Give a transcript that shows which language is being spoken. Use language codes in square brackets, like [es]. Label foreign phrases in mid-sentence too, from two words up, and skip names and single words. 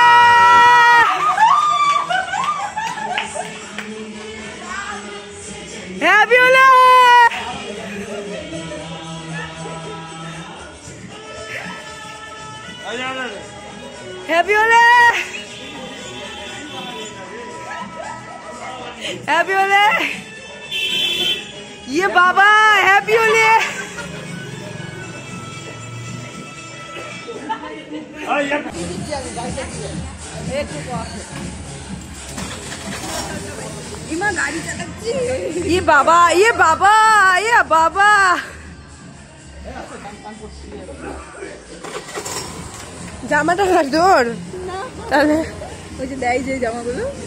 [en] Happy Holi. Happy Holi. Happy Holi. [hi] ये बाबा [en] Happy Holi. [hi] ये बाबा ये बाबा ये बाबा [bn] জামাটা কার তোর? তাহলে ওই যে দেয় যে জামাগুলো